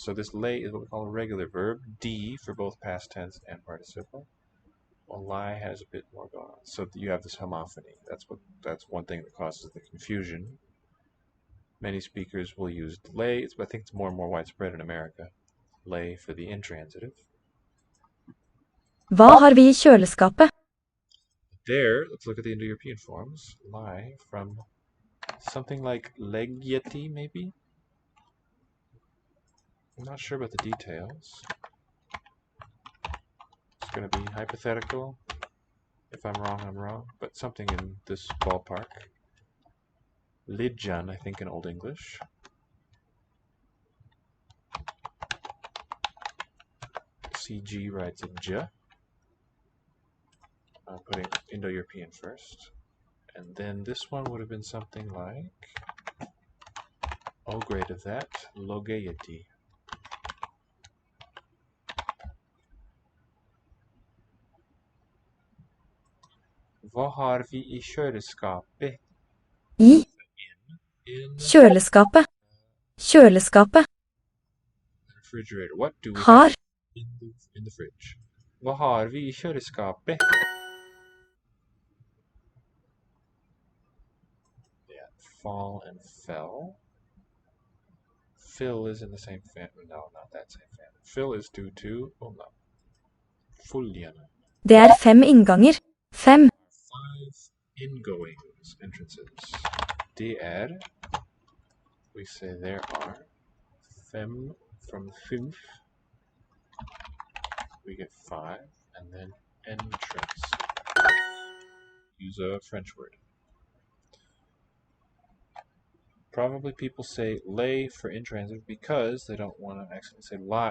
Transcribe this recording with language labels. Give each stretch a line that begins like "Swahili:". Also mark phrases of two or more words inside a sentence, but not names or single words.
English: So this lay is what we call a regular verb, D for both past tense and participle. Well, lie has a bit more going on. So you have this homophony. That's one thing that causes the confusion. Many speakers will use lay. I think it's more and more widespread in America. Lay for the intransitive.
Norwegian: Hva har vi I kjøleskapet?
English: There, let's look at the Indo-European forms. Lie from something like legieti, maybe? I'm not sure about the details. It's going to be hypothetical. If I'm wrong, I'm wrong. But something in this ballpark. Lidjan, I think, in Old English. CG writes a J. I'm putting Indo-European first. And then this one would have been something like, oh, great of that, Logaiety.
Norwegian: Hva har vi I kjøleskapet? I
English: In
Norwegian: kjøleskapet. Kjøleskapet.
English: refrigerator. What do we
Norwegian: Har.
English: have in the fridge?
Norwegian: Hva har vi I kjøleskapet?
English: Yeah, fall and fell. Fill is in the same family. No, not that same family. Fill is due to, oh no, Fuljene.
Norwegian: Det 5 innganger. 5.
English: 5 ingoings, entrances. Det we say there are. Fem from fünf, we get 5, and then entrance. Use a French word. Probably people say lay for intransitive because they don't want to accidentally say lie.